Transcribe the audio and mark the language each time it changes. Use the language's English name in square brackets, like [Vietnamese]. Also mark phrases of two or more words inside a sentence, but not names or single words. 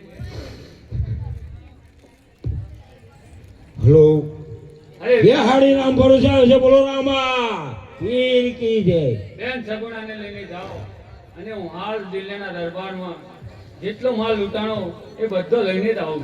[Gujarati] હલો, અરે [Hindi] ये हाड़ी राम भरोसा है बोलो रामा वीर की जय. [Gujarati] બેન સગુણાને લઈને જાઓ અને હું હાલ દિલ્હીના દરબારમાં જેટલો માલ લૂંટાણો એ બધો લઈને જ આવું.